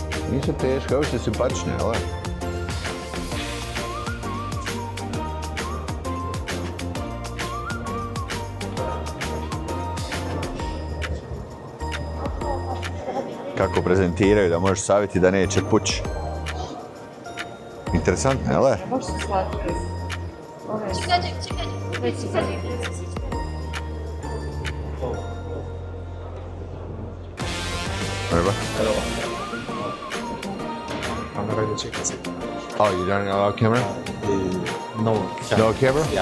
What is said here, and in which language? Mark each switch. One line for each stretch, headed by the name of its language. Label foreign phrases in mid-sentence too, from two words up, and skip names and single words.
Bosnian: Nisu teške, ovo su simpatične, ovo. Kako prezentiraju, da možeš savjeti da neće pući. Interesantno, jel? Baš su slatke. Već su
Turkish: Merhaba.
English: Hello. I'm not ready to check this. Oh, you don't allow camera? No. No camera? Yeah.